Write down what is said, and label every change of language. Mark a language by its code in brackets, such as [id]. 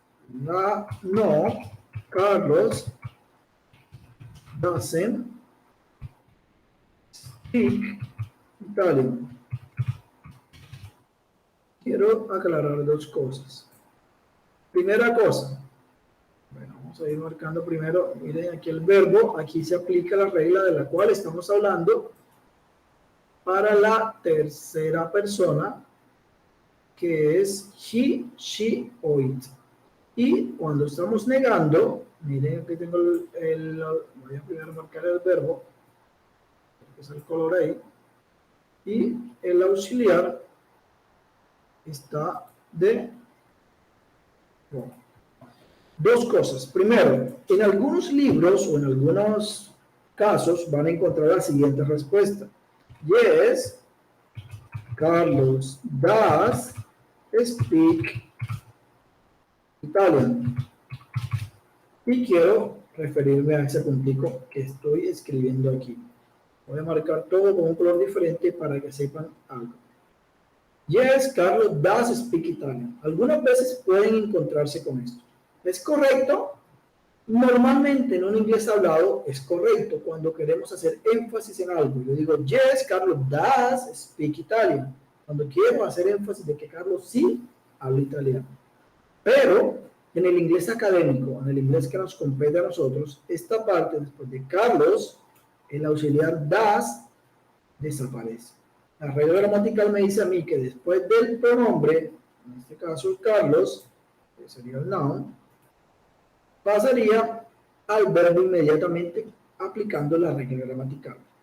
[en] No, Carlos doesn't speak Italian. [es] Quiero aclarar dos cosas. Primera cosa, bueno, vamos a ir marcando primero, miren aquí el verbo, aquí se aplica la regla de la cual estamos hablando para la tercera persona, que es he, she o it. Y cuando estamos negando, miren aquí tengo voy a primero marcar el verbo, que es el color ahí, y el auxiliar está de rojo. Dos cosas. Primero, en algunos libros o en algunos casos van a encontrar la siguiente respuesta. [en] Yes, Carlos does speak Italian. [es] Y quiero referirme a ese puntico que estoy escribiendo aquí. Voy a marcar todo con un color diferente para que sepan algo. [en] Yes, Carlos does speak Italian. [es] Algunas veces pueden encontrarse con esto. ¿Es correcto? Normalmente en un inglés hablado es correcto cuando queremos hacer énfasis en algo. Yo digo, [en] yes, Carlos does speak Italian. [es] Cuando quiero hacer énfasis de que Carlos sí habla italiano. Pero en el inglés académico, en el inglés que nos compete a nosotros, esta parte después de Carlos, el auxiliar does desaparece. La regla gramatical me dice a mí que después del pronombre, en este caso Carlos, que sería el noun, pasaría al verbo inmediatamente aplicando la regla gramatical.